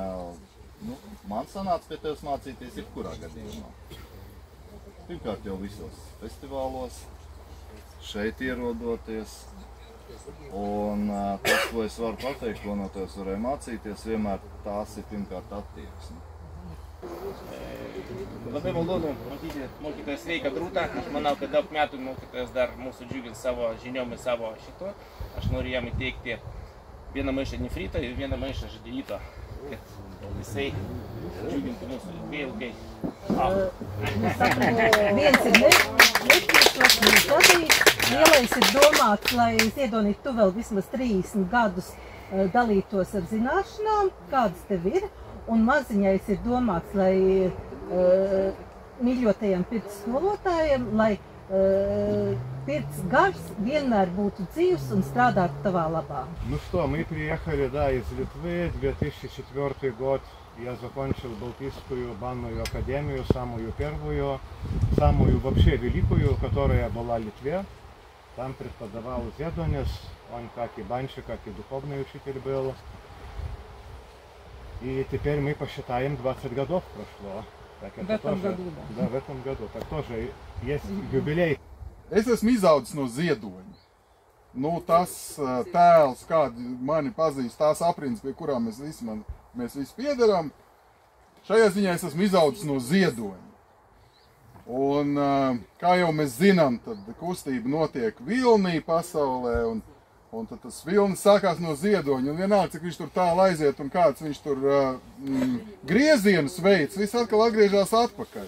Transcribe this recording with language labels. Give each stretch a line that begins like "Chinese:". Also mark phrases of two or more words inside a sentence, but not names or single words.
Latvian: Man sanāca pie tevis mācīties jebkurā gadījumā. Pirmkārt jau visos festivālos, šeit ierodoties. Un tas, ko es varu pateikt, ko no tevis varēju mācīties, vienmēr tās ir pirmkārt attieksme.
Lithuanian: Labai malonu matyti mokytoją sveiką Drūtą. Aš manau, kad daug metų mokytojas dar mūsų džiugins savo žiniom ir savo šito. Aš noriu jam įteikti vieną maišą nefrito ir vieną maišą žadyto, kad jisai džiugintų mūsų ilgai.
Latvian: Viens ir nefritos, žadīts. Lielais ir domāts, lai Ziedonī tu vēl vismaz 30 gadus dalītos ar zināšanām, kādas tev ir. Un maziņais ir domāts, lai mīļotajiem pirts skolotājiem, lai pirts gars vienmēr būtu dzīvs un strādātu tavā labā.
Russian: Ну что, мы приехали, да, из Литвы, 2004 год. Я закончил Балтийскую банную академию, самую первую, самую вообще великую, которая была в Литве. Там преподавал Зедонис, он как и банщик, как и духовный учитель был. И теперь мы посчитаем, 20 годов прошло. Так это в этом тоже, году, да. Да, в этом году. Так тоже есть юбилей.
Latvian: Es esmu izaudzis no Ziedoņa. Tas tēls, kādi mani pazīst, tās aprindas, pie kurām mēs visi piederam, šajā ziņā es esmu izaudzis no Ziedoņa. Un, kā jau mēs zinām, tad kustība notiek Vilnī pasaulē, un tad tas Vilnis sākās no Ziedoņa, un vienalga, cik viņš tur tālu aiziet un kāds viņš tur griezienus veids, viss atkal atgriežās atpakaļ.